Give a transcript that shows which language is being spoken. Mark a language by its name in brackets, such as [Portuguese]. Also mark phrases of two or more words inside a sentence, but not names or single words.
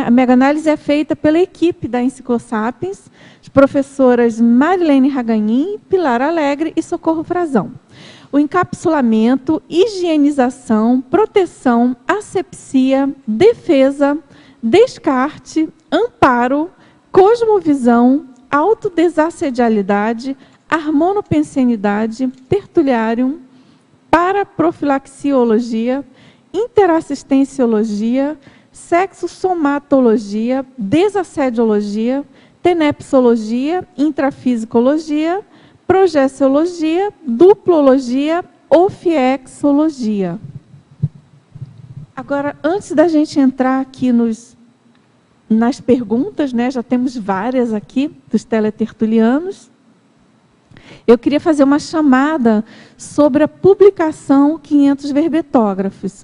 [Portuguese] A mega-análise é feita pela equipe da Enciclosapiens, as professoras Marilene Raganin, Pilar Alegre e Socorro Frazão. O encapsulamento, higienização, proteção, asepsia, defesa, descarte, amparo, cosmovisão, autodesassedialidade, harmonopensenidade, tertuliarium, paraprofilaxiologia, interassistenciologia, sexosomatologia, desassediologia, tenepsologia, intrafisicologia, projeciologia, duplologia, ofiexologia. Agora, antes da gente entrar aqui nas perguntas, né, já temos várias aqui dos teletertulianos, eu queria fazer uma chamada sobre a publicação 500 verbetógrafos.